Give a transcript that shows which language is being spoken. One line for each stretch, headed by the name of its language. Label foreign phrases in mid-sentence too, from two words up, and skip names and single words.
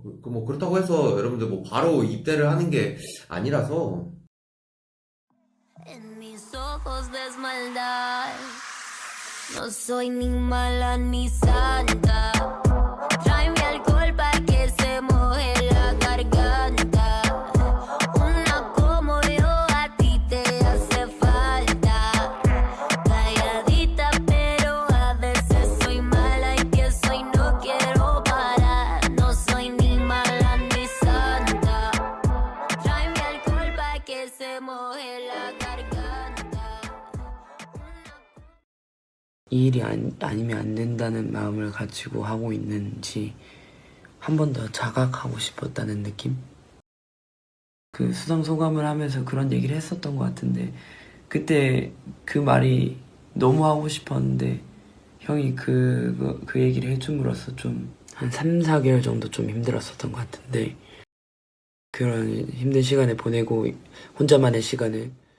Korean: 뭐 그렇다고 해서 여러분들 뭐 바로 입대를 하는 게 아니라서
Spanish: En mis ojos ves maldad. No soy ni mala ni santa. Tráeme alcohol pa' que se moje la garganta. Una como yo a ti te hace falta. Calladita pero a veces soy mala y empiezo y no quiero parar. No soy ni mala ni santa. Tráeme alcohol pa' que se moje la garganta.
Korean: 이 일이 아니면 안 된다는 마음을 가지고 하고 있는지 한 번 더 자각하고 싶었다는 느낌? 그 수상 소감을 하면서 그런 얘기를 했었던 것 같은데 그때 그 말이 너무 하고 싶었는데 형이 그 얘기를 해줌으로써 좀 한 3, 4개월 정도 좀 힘들었었던 것 같은데 그런 힘든 시간을 보내고 혼자만의 시간을